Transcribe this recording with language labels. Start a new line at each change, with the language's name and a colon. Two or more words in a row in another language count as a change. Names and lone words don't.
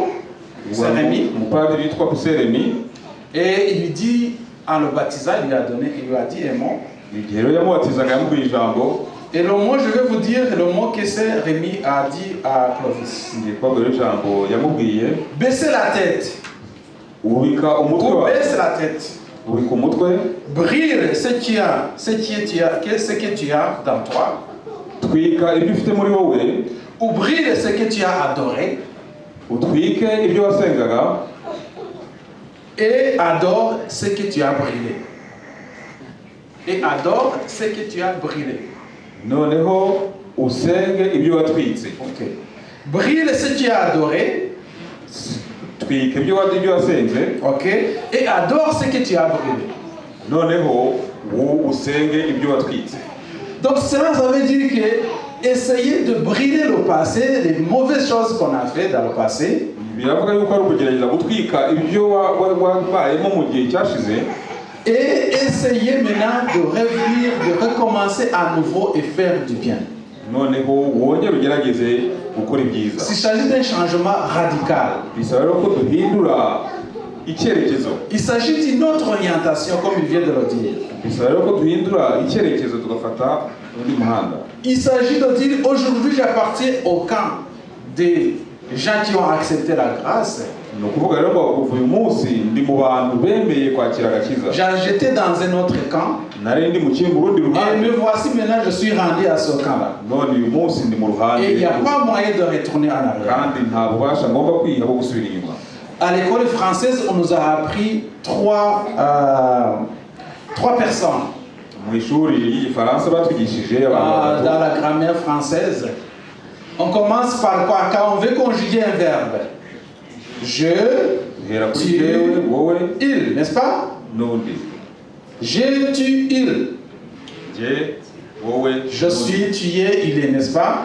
French: Saint Rémy.
Kinyarwanda: umupadiri witwa Seremi.
French: Et il lui dit, en le baptisant, il lui a dit un mot.
Kinyarwanda: igihe rero yamubatizaga yamubwiye ijambo.
French: Et le mot, je vais vous dire le mot que Saint Rémy a dit à Clovis.
Kinyarwanda: ngiye kubabwira ijambo yamubwiye.
French: Baissez la tête.
Kinyarwanda: ubika umutwe wawe.
French: Baisse la tête.
Kinyarwanda: ubika umutwe.
French: Brille ce que tu as dans toi.
Kinyarwanda: twika ibyo ufite muri wowe.
French: Ou brille ce que tu as adoré.
Kinyarwanda: utwike ibyo wasengaga.
French: Et adore ce que tu as brûlé. Et adore ce que tu as brûlé.
Kinyarwanda: noneho usenge ibyo watwitse. Ok.
French: Brille ce que tu as adoré.
Kinyarwanda: twika ibyo wasenze,
French: ok, et adore ce que tu as brûlé.
Kinyarwanda: noneho usenge ibyo watwitse.
French: Donc cela, ça veut dire que essayer de brûler le passé, les mauvaises choses qu'on a fait dans le passé,
Kinyarwanda: biravuga yuko ari ukugerageza gutwika ibyo wabayemo mu gihe cyashize,
French: et essayer maintenant de revenir, de recommencer à nouveau et faire du bien.
Kinyarwanda: noneho wongere ugerageze gukora ibyiza.
French: Il s'agit d'un changement radical.
Kinyarwanda: Bisaba rero ko duhindura icyerekezo.
French: Il s'agit d'une autre orientation, comme il vient de le dire.
Kinyarwanda: Bisaba rero ko duhindura icyerekezo tugafata undi muhanda.
French: Il s'agit de dire aujourd'hui j'appartiens au camp des gens qui ont accepté la grâce.
Kinyarwanda: Ni ukuvuga rero ngo kuva uyu munsi ndi mu bantu bemeye kwakira agakiza.
French: J'étais dans un autre camp.
Kinyarwanda: Nari ndi mu kindi rundi Et ruhande.
French: me voici maintenant, je suis rendu à ce camp-là.
Kinyarwanda: None uyu munsi ndi mu ruhande.
French: Et il n'y a pas moyen de retourner en arrière.
Kinyarwanda: Kandi nta bubasha ngomba kwiha bwo gusubira inyuma.
French: À l'école française, on nous a appris trois personnes.
Kinyarwanda: Mu ishuri ry'igifaransa batwigishije abantu
French: Dans la grammaire française, on commence par quoi? Quand on veut conjuguer un verbe. Je, tu, il, n'est-ce pas?
Kinyarwanda: N'undi.
French: Je, tu, il. Je suis, tu es, il est, n'est-ce pas?